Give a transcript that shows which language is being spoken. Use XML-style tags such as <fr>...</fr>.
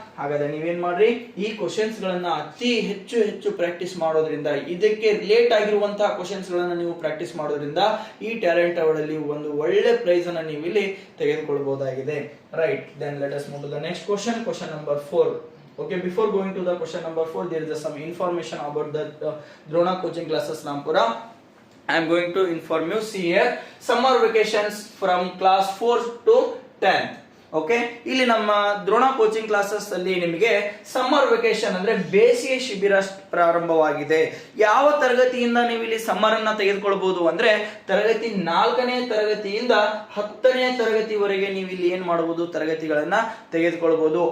<kn>ಹಾಗಾದ್ರೆ ನೀವೇನ್ ಮಾಡ್ರಿ, ಈ ಕ್ವಶನ್ಸ್ ಗಳನ್ನ ಅತಿ ಹೆಚ್ಚು ಪ್ರಾಕ್ಟೀಸ್ ಮಾಡೋದ್ರಿಂದ, ಇದಕ್ಕೆ ರಿಲೇಟ್ ಆಗಿರುವಂತಹ ಕ್ವಶನ್ಸ್ ಗಳನ್ನ ನೀವು ಪ್ರಾಕ್ಟೀಸ್ ಮಾಡೋದ್ರಿಂದ ಈ ಟ್ಯಾಲೆಂಟ್ ಅವಾರ್ಡ್ ಅಲ್ಲಿ ಒಂದು ಒಳ್ಳೆ ಪ್ರೈಸ್ ಅನ್ನ ನೀವು ಇಲ್ಲಿ ತೆಗೆದುಕೊಳ್ಳಬಹುದಾಗಿದೆ.</kn> <en>Right, then let us move to the next question, question number 4. Okay, before going to the question number 4, there is some information about the Drona coaching classes Rampura. I am going to inform you. See here, summer vacations from class 4 to 10th.</en> <kn>Okay, ಇಲ್ಲಿ ನಮ್ಮ Drona coaching classes ಅಲ್ಲಿ ನಿಮಗೆ summer vacation ಅಂದ್ರೆ ಬೇಸಿಗೆ ಶಿಬಿರ ಪ್ರಾರಂಭವಾಗಿದೆ. ಯಾವ ತರಗತಿಯಿಂದ ನೀವು ಇಲ್ಲಿ ಸಮ್ಮರ್ ಅನ್ನ ತೆಗೆದುಕೊಳ್ಳಬಹುದು ಅಂದ್ರೆ, ತರಗತಿ 4ನೇ ತರಗತಿಯಿಂದ 10ನೇ ತರಗತಿವರೆಗೆ ನೀವು ಇಲ್ಲಿ ಏನ್ ಮಾಡಬಹುದು, ತರಗತಿಗಳನ್ನ ತೆಗೆದುಕೊಳ್ಳಬಹುದು.</kn>